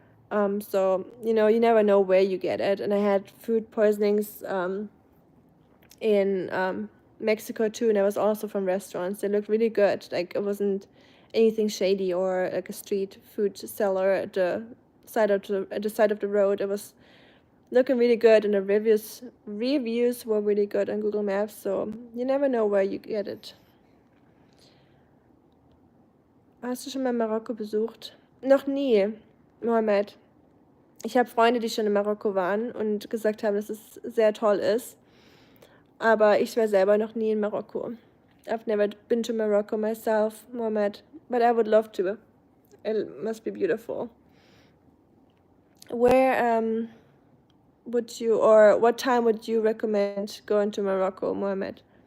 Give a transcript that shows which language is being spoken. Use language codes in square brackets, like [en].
[en] So, you never know where you get it. And I had food poisonings in Mexico too, and I was also from restaurants. They looked really good. Like it wasn't anything shady or like a street food seller at the side of the road. It was looking really good, and the reviews were really good on Google Maps. So you never know where you get it. [de] Hast du schon mal Marokko besucht? Noch nie, Mohammed. Ich habe Freunde, die schon in Marokko waren und gesagt haben, dass es sehr toll ist. Aber ich war selber noch nie in Marokko. [en] I've never been to Morocco myself, Mohammed, but I would love to. It must be beautiful. Where would you, or what time would you recommend going to Morocco, Mohammed?